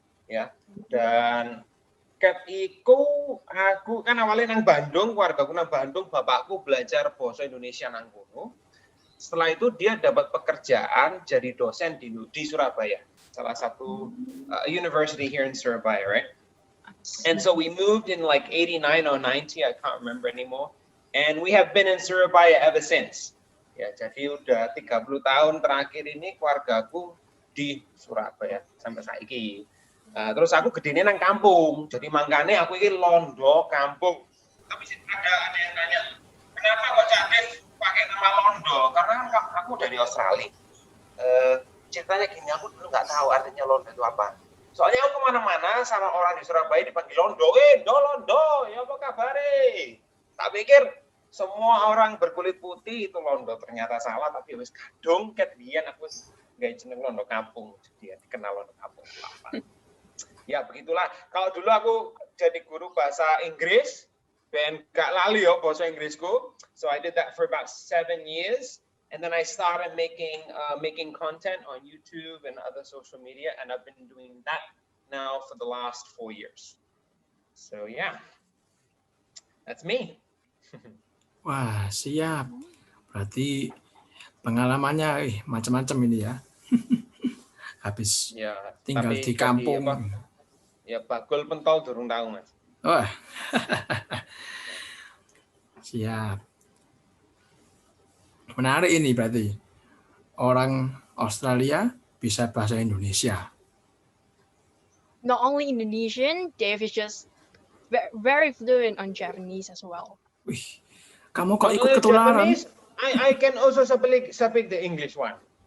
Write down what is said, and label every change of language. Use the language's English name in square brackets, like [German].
[Indonesian] Ya, dan ketika aku kan awalnya nang Bandung, keluargaku nang Bandung, bapakku belajar bahasa Indonesia [Javanese] nang kono. [Indonesian] Setelah itu dia dapat pekerjaan jadi dosen di Surabaya, salah satu [English] university here in Surabaya, right? And so we moved in like 89 or 90, I can't remember anymore. And we have been in Surabaya ever since. [Indonesian] Ya, jadi udah 30 tahun terakhir ini keluargaku di Surabaya sampai saiki. Terus aku [Javanese] gedene nang kampung, [Indonesian] jadi mangkane aku ini londo kampung. Tapi ada yang tanya, kenapa kok Cak Dev pakai nama londo? Karena aku dari Australia. Ceritanya gini, aku dulu nggak tahu artinya londo itu apa. Soalnya aku kemana-mana sama orang di Surabaya dipanggil londo, londo, [Javanese] ya apa kabare? [Indonesian] Tak pikir semua orang berkulit putih itu londo, ternyata salah, tapi [Javanese] wis kadung ket biyen [Indonesian] aku nggak jeneng londo kampung, jadi dikenal londo kampung. Ya begitulah. Kalau dulu aku jadi guru bahasa Inggris, [Javanese] ben gak lali yo [Indonesian] bahasa Inggrisku. [English] So I did that for about 7 years, and then I started making content on YouTube and other social media, and I've been doing that now for the last 4 years. So yeah, that's me. [Indonesian] Wah, siap. Berarti pengalamannya macam-macam ini ya. Habis ya, tinggal di kampung. [Javanese] Ya, bakul pentol durung tahu, Mas. Wah. [Indonesian] Siap. Menarik ini berarti. Orang Australia bisa bahasa Indonesia. [English] Not only Indonesian, Dave is just very fluent on Japanese as well. [Indonesian] Wih, kamu kok ikut ketularan? [English] Japanese, I can also speak the English one.